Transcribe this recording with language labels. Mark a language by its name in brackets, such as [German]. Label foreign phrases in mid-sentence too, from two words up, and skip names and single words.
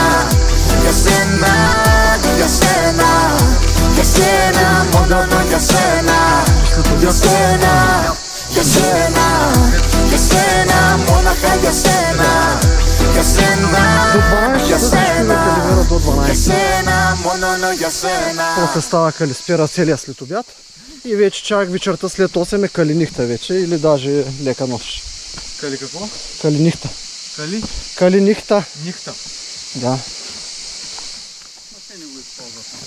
[Greek] Για σένα, για σένα, για σένα, μόνο για σένα. Για σένα, για σένα, για σένα, μόναχα για σένα. Για σένα, για σένα, για сена, μόνο για сена. [Bulgarian] После става Калиспера целия след обяд и вече чак вечерта след 8 е Калинихта вече или даже лека нощ. Кали какво? Калинихта. Кали? Калинихта. Нихта. Да. Те не го използват.